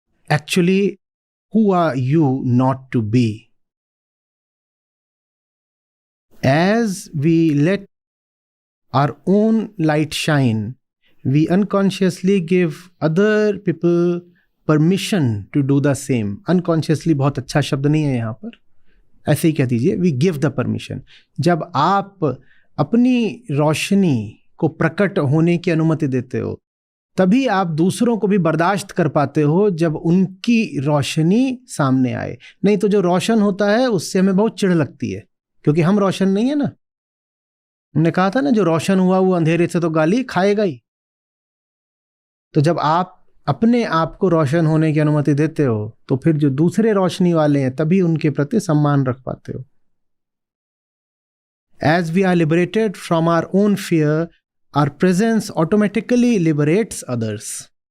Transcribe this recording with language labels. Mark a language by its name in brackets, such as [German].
[English] Actually, who are you not to be? As we let our own light shine, we unconsciously give other people permission to do the same. [Hindi] Unconsciously बहुत अच्छा शब्द नहीं है यहाँ पर, ऐसे ही कह दीजिए, [English] we give the permission. [Hindi] जब आप अपनी रोशनी को प्रकट होने की अनुमति देते हो, तभी आप दूसरों को भी बर्दाश्त कर पाते हो जब उनकी रोशनी सामने आए। नहीं तो जो रोशन होता है उससे हमें बहुत चिढ़ लगती है, क्योंकि हम रोशन नहीं है ना। हमने कहा था ना, जो रोशन हुआ वो अंधेरे से तो गाली खाएगा ही। तो जब आप अपने आप को रोशन होने की अनुमति देते हो, तो फिर जो दूसरे रोशनी वाले हैं तभी उनके प्रति सम्मान रख पाते हो। [English] As we are liberated from our own fear, our presence automatically liberates others.